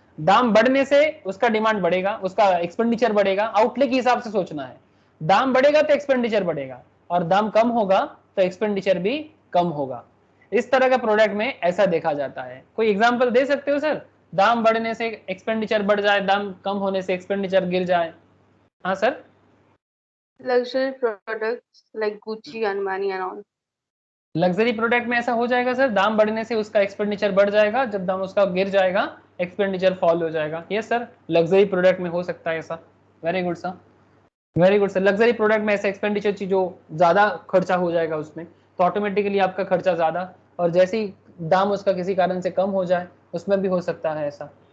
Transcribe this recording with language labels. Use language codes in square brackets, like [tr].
[hi] दाम बढ़ने से उसका डिमांड बढ़ेगा, उसका एक्सपेंडिचर बढ़ेगा, आउटले के हिसाब से सोचना है। दाम बढ़ेगा तो एक्सपेंडिचर बढ़ेगा, और दाम कम होगा तो एक्सपेंडिचर भी कम होगा। इस तरह का प्रोडक्ट में ऐसा देखा जाता है। कोई एग्जांपल दे सकते हो सर, दाम बढ़ने से एक्सपेंडिचर बढ़ जाए, दाम कम होने से एक्सपेंडिचर गिर जाए? हाँ sir, [en] Luxury products like Gucci, Armani and all. [hi] Luxury product में ऐसा हो जाएगा सर, दाम बढ़ने से उसका एक्सपेंडिचर बढ़ जाएगा, जब दाम उसका गिर जाएगा एक्सपेंडिचर फॉल हो जाएगा। यस सर, लग्जरी प्रोडक्ट में हो सकता है ऐसा। [en] Very good sir, very good sir. [hi] Luxury product में ऐसा एक्सपेंडिचर चीज जो ज्यादा खर्चा हो जाएगा उसमें, तो ऑटोमेटिकली आपका खर्चा ज्यादा, और जैसे ही दाम उसका किसी कारण से कम हो जाए उसमें भी हो सकता है ऐसा।